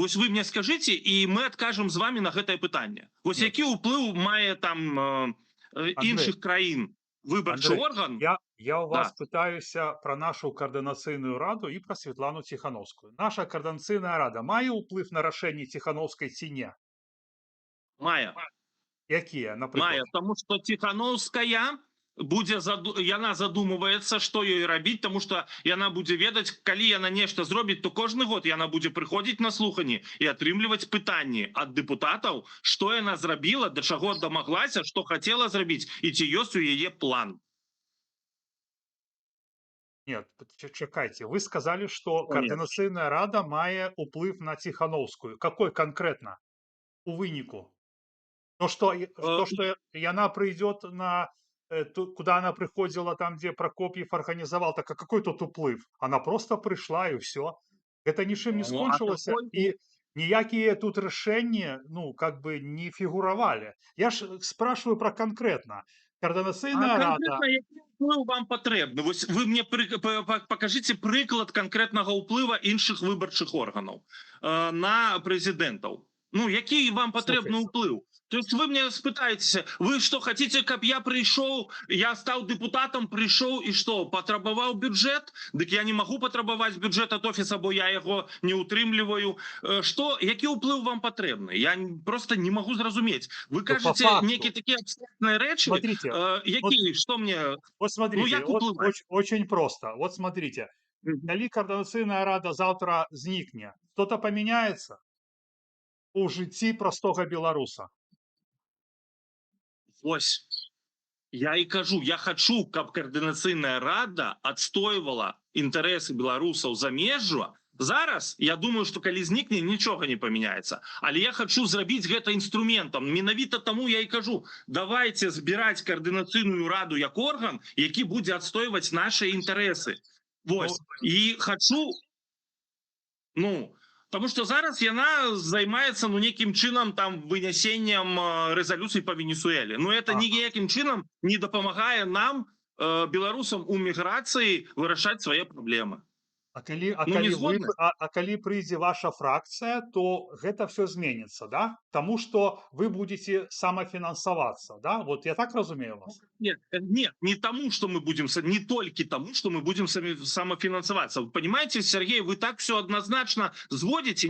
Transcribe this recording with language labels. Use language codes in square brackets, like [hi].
[be] Вось вы мне скажыце, і мы адкажам з вами на гэтае пытанне. Вось які ўплыў мае там іншых краін выбарчы орган? Я у вас пытаюся про нашу координаційную раду і про Світлану Тихановскую. Наша координаційная рада мае ўплыв на рашэнне Тихановскай ці не? Мае. Якія, напрыклад? Мае, тому што Тихановская будзе, яна задумываецца, што ёй рабіць, тому што яна будзе ведаць, калі яна нешта зробіць, то кожны год яна будзе прыходзіць на слуханні і атрымліваць пытанні ад дэпутатаў, што яна зрабіла, да чаго дамаглася, што хацела зрабіць і ці ёсць у яе план. [ru] Нет, чакайте, вы сказали, что координаційная рада [be] мае ўплыв на [ru] Тихановскую. Какой конкретно? У выніку? То, что яна придет на... Куда она приходила, там, где Прокопьев организовал, так а какой тут уплыв? Она просто пришла, и все. Это ничем не скончилось, и ніякие тут решения, ну, как бы не фигуровали. Я ж спрашиваю про конкретно. Координаційная рада... [be] Конкретно, який уплыв вам патрэбны? Вось вы мне покажите прыклад конкретного уплыва іншых выбарчых органаў на прэзідэнтаў. Ну, які вам патрэбны уплыв? [ru] То есть вы мне спытаетесь, вы что, хотите, каб я пришел, я стал депутатом, пришел и что, [be] патрабаваў бюджет? [ru] Дык я не могу патрабаваць бюджет от офиса, бо я его не утрымліваю. [be] Что, які ўплыв вам патрэбны? [ru] Я просто не могу зразумець. Вы кажете некие такие абстрактные речи, які, что мне... Вот смотрите, очень просто. Вот смотрите, калі координаційная рада завтра зникне, что-то поменяется? [be] у жыцці простога беларуса? Вось. Я і кажу, я хачу, каб каардынацыйная рада адстойвала інтарэсы беларусаў замежжа. Зараз я думаю, што калі знікне, нічога не памяняецца. Але я хачу зрабіць гэта інструментам. Менавіта таму я і кажу, давайте збіраць каардынацыйную раду як орган, які будзе адстойваць нашы інтарэсы. Ну, Вось. І хачу, ну, потому что зараз яна займаецца нейкім чынам там вынясеннем рэзалюцый па Венесуэле. [ru] Но это ага. [be] ніякім чынам не дапамагае нам, беларусам у міграцыі, вырашаць свае праблемы. А калі, Ну, не згодны? калі прыйдзе ваша фракцыя, то гэта все зменіцца, да? Таму што вы будете самафінансавацца, да? Вот я так разумею вас? [ru] Нет, нет, не тому, что мы будем, не только тому, что мы будем самофинансоваться. Вы понимаете, Сергей, вы так все однозначно сводите?